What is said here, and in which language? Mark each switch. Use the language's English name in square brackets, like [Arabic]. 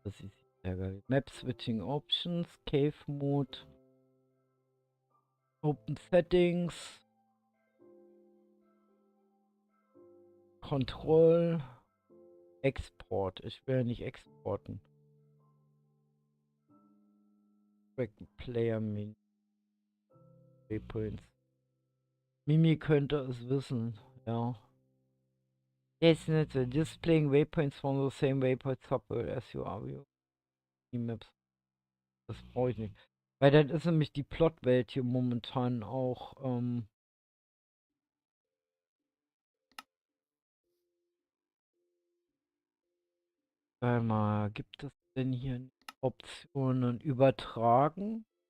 [German] Das ist ärgerlich. [English] Map Switching Options, Cave Mode, Open Settings, Control, Export. [German] Ich will ja nicht exporten. [English] Track Player Mini. Waypoints. [German] Mimi könnte es wissen, ja. [English] It's not displaying waypoints from the same waypoint subworld as you are. [German] Maps. Das brauche ich nicht. Weil dann ist nämlich die Plotwelt hier momentan auch, warte mal, gibt es denn hier Optionen übertragen?